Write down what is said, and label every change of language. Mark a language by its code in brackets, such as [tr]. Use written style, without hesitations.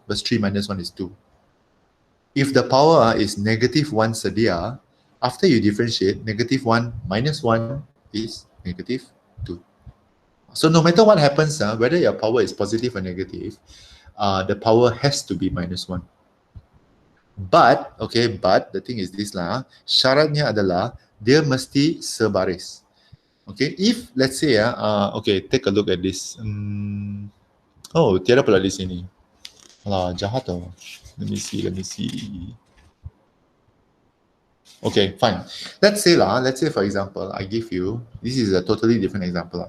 [en] Because 3 minus 1 is 2. If the power is -1 sedia, after you differentiate, -1 minus 1 is -2. So no matter what happens, whether your power is positive or negative, the power has to be -1. But the thing is this lah, [ms] syaratnya adalah dia mesti sebaris. [en] Okay, if let's say okay, take a look at this. [ms] Oh, tiada pula di sini. Alah, jahat tau. [en] Let me see. Okay, fine. Let's say for example, I give you, this is a totally different example lah.